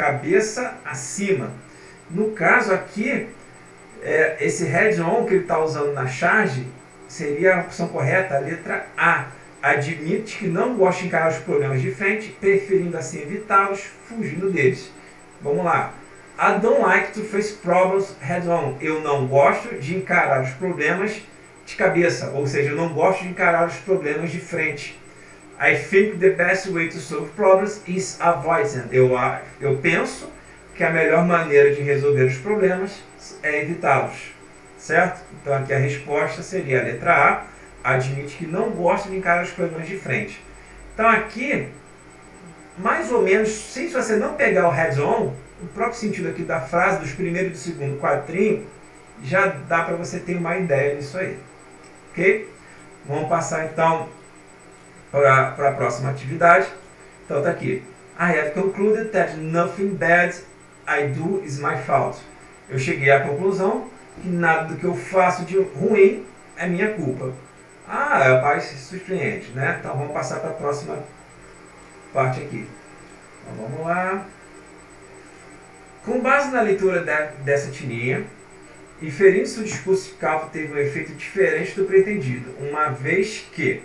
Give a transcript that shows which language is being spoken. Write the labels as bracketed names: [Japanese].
[Portuguese] Cabeça acima. No caso aqui, esse head on que ele está usando na charge seria a opção correta, a letra A. Admite que não gosta de encarar os problemas de frente, preferindo assim evitá-los, fugindo deles. Vamos lá. [English] I don't like to face problems head on. [Portuguese] Eu não gosto de encarar os problemas de cabeça, ou seja, eu não gosto de encarar os problemas de frente. [English] I think the best way to solve problems is avoid them. [Portuguese] Eu penso que a melhor maneira de resolver os problemas é evitá-los, certo? Então aqui a resposta seria a letra A, admite que não gosta de encarar os problemas de frente. Então aqui, mais ou menos, se você não pegar o head-on, o próprio sentido aqui da frase, dos primeiro e do segundo quadrinho, já dá para você ter uma ideia disso aí. Ok? Vamos passar então para a próxima atividade. Então está aqui. [English] I have concluded that nothing bad I do is my fault. [Portuguese] Eu cheguei à conclusão que nada do que eu faço de ruim é minha culpa. Rapaz, surpreende, né? Então vamos passar para a próxima parte aqui. Então vamos lá. Com base na leitura dessa tirinha, inferir-se o discurso de Calvo teve um efeito diferente do pretendido, uma vez que...